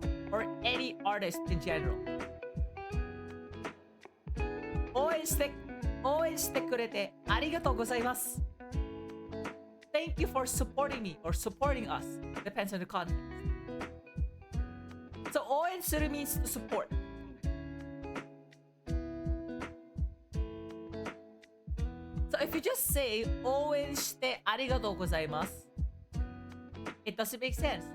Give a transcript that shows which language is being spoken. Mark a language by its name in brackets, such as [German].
[English] Or any artist in general. [Japanese] 応援してくれてありがとうございます。 [English] Thank you for supporting me or supporting us. Depends on the context. So 応援する means to support. So if you just say [Japanese] 応援してありがとうございます, [English] it doesn't make sense.